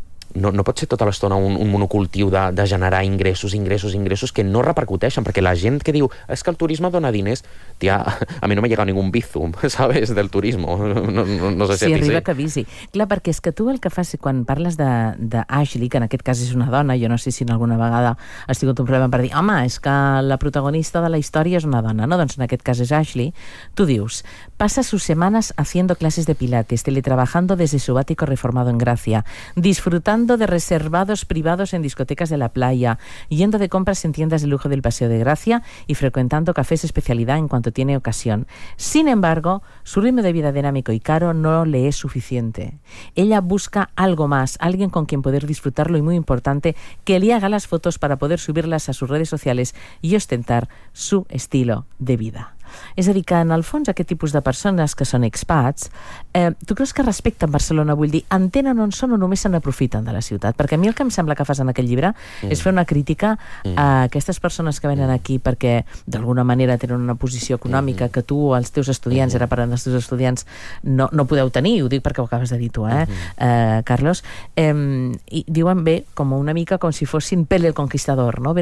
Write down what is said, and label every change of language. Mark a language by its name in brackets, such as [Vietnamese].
[Catalan] No pot ser tota l'estona un monocultiu de generar ingressos que no repercuteixen, perquè la gent que diu és que el turisme dona diners, tia, a mi no m'ha llegat ningú bizum, ¿sabes?, del turisme, no sé si sí, arriba que avisi. Clar, perquè és que tu el que fas quan parles d'Ashley, que en aquest cas és una dona, jo no sé si en alguna vegada has tingut un problema per dir, home, és que la protagonista de la història és una dona, no? Doncs en aquest cas és Ashley, tu dius [Spanish] pasa sus semanas haciendo clases de pilates, teletrabajando desde su bático reformado en Gracia, disfruta de reservados privados en discotecas de la playa, yendo de compras en tiendas de lujo del Paseo de Gracia y frecuentando cafés especialidad en cuanto tiene ocasión. Sin embargo, su ritmo de vida dinámico y caro no le es suficiente. Ella busca algo más, alguien con quien poder disfrutarlo y, muy importante, que le haga las fotos para poder subirlas a sus redes sociales y ostentar su estilo de vida. [Catalan] És a dir, que en el fons aquest tipus de persones que són expats, tu creus que respecten Barcelona? Vull dir, entenen on són o només se n'aprofiten de la ciutat? Perquè a mi el que em sembla que fas en aquest llibre és fer una crítica a aquestes persones que venen aquí perquè d'alguna manera tenen una posició econòmica que tu o els teus estudiants, ara parlant dels teus estudiants, no podeu tenir, ho dic perquè ho acabes de dir tu, Carlos, i diuen bé, com una mica com si fossin Pele el Conquistador, no?